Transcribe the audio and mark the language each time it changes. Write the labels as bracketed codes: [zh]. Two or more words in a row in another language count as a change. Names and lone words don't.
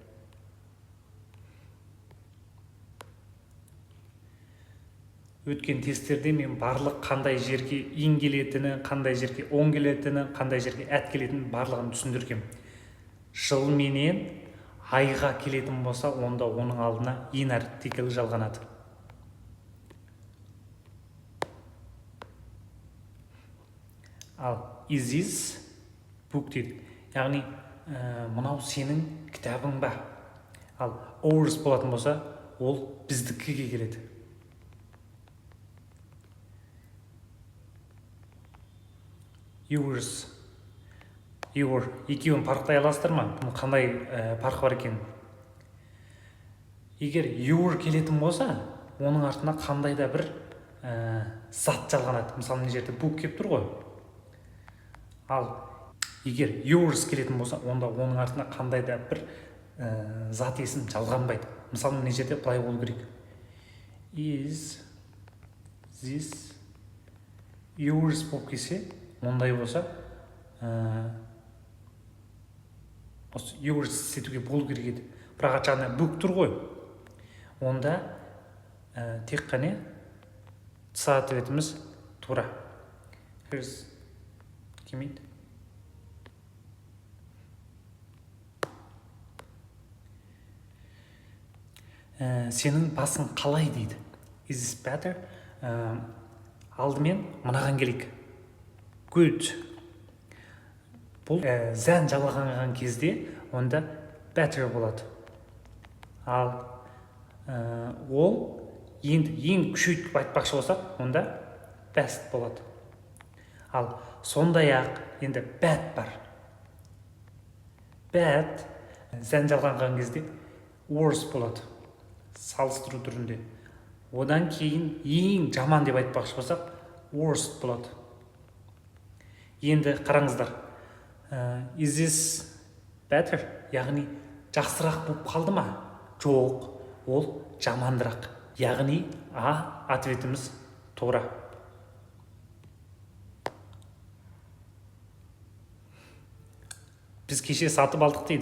[kk] Өткен тесттерде мен барлық қандай жерге ин келетіні, қандай жерге он келетіні, қандай жерге әт келетіні барлығын түсіндіргем. Жыл менен айға келетін болса, онда оның алдына ин артиклі жалғанады. [en] Ал is this book дейді. [kk] Яғни мынау сенің кітабың ба? Ал ours болатын болса, ол біздікіге келеді. [en] Yours, your, [kk] екеуін парықтай аласыздар ма? Бұның қандай парқы бар екен? Егер your келетін болса, оның артына қандай да бір зат жалғанады. Мысалы, мына жерде book келіп тұр ғой. Ал егер yours келетін болса, онда оның артына қандай да бір зат есім жалғанбайды. Мысалы, мына жерде былай болу керек. [en] Is this yours [kk] болып келсе, ондай болса, yours сетуге болу керек еді. Бірақ арт жағында book тұр ғой. Онда тек қана ответіміз тура. Here's келмейді. Сенің басың қалай дейді. [en] Is this better? [kk] Алдымен мынаған келейік. Good. Бұл зән жалғанған кезде онда better болады. Ал ол енді ең күшейтіп айтпақшы болсақ, онда best болады. Ал сондай-ақ енді bad бар. Bad зән жалғанған кезде worse болады. Салыстыру түрінде. Одан кейін ең жаман деп айтпақшы болсақ, worst болады. Енді қараңыздар. [en] Is this better? [kk] Яғни жақсырақ болып қалды ма? Жоқ, ол жамандырақ. Яғни ответіміз тура. Біз кеше сатып алдық дейді.